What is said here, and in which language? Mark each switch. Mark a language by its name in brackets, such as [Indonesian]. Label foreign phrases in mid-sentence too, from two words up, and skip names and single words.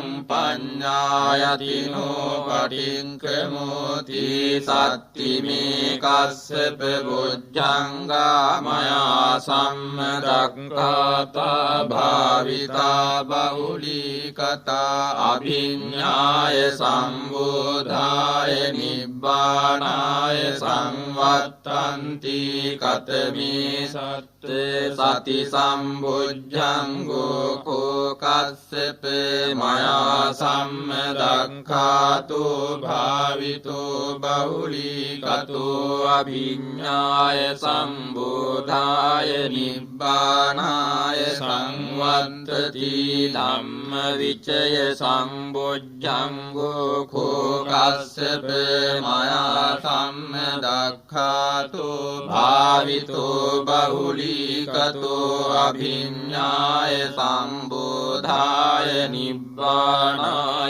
[Pali] පඤ්ඤායතිනෝ පටික්කමෝති සත්තිමේ කස්සප බොජ්ජංගා මයා සම්මදක්ඛාතා භාවිතා බහුලීකතා අභිඤ්ඤාය සම්බෝධාය නිබ්බානාය සංවත්තන්ති කතමේ සති සම්බුද්ධංගෝ කෝකස්සප මයා සම්මදක්ඛාතෝ භාවිතෝ බහුලීකතෝ අභිඤ්ඤාය සම්බෝධාය නිබ්බානාය සංවත්තති ධම්ම විචය සම්බුද්ධංගෝ කෝකස්සප මයා සම්මදක්ඛාතෝ භාවිතෝ බහුලීකතෝ අභිඤ්ඤාය සම්බෝධාය නිබ්බානාය